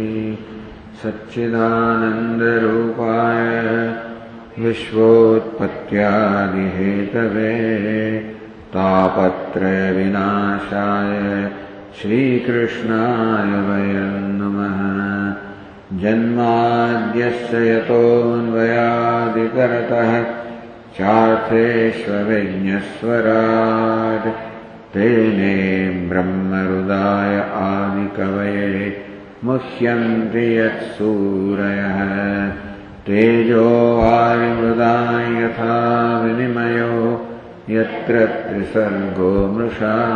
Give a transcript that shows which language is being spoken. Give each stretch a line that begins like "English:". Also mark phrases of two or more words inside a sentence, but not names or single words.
Sanskrit: સચ્ચિદાનંદરૂપાય વિશ્વોત્પત્યાદિહેતવે તાપત્રય વિનાશાય શ્રીકૃષ્ણાય વયં નમઃ. જન્માદ્યસ્ય યતોન્વયાદિતરતઃ ચાર્થેષ્વવિઘ્નસ્વરાટ तेने ब्रह्महृदाय आदिकवये मुह्यन्ति यत्सूरयः तेजो वारिमृदां यथा विनिमयो यत्र त्रिसर्गो मृषा